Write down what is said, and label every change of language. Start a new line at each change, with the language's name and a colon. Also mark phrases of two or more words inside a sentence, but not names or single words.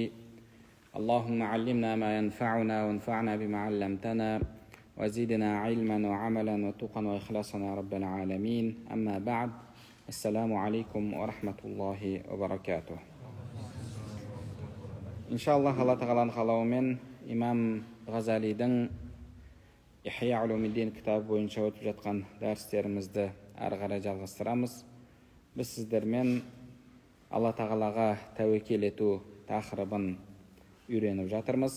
Arabic: اللهم علمنا ما ينفعنا وانفعنا بما علمتنا وزدنا علما وعملا وتقا وإخلاصا يا رب العالمين. أما بعد، السلام عليكم ورحمة الله وبركاته.
Kazakh: Иншаллах, Алла тағаланың қалауымен имам Ғазалидің Ихия Улумиддин кітабы бойынша өтіп жатқан дәрістерімізді әрі қарай жалғастырамыз. Біз сіздермен Алла тағалаға тәуекел ету тақырыбын үйреніп жатырмыз.